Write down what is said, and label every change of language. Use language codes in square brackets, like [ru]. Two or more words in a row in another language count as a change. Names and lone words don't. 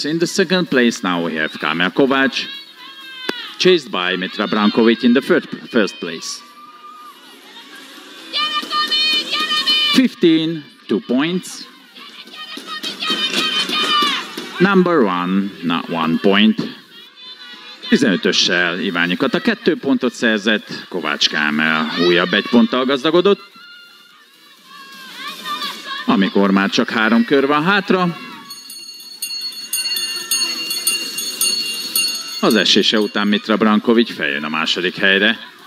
[en] In the 2nd place now we have Kámea Kovács, chased by Mitra Brankovic in the 1st place. 15, 2 points. Number 1, not 1 point. [hu] 15-össel Iványi Kata 2 pontot szerzett, Kovács Kámel újabb 1 ponttal gazdagodott. Amikor már csak 3 kör van hátra, az esése után Mitra Brankovic feljön a második helyre.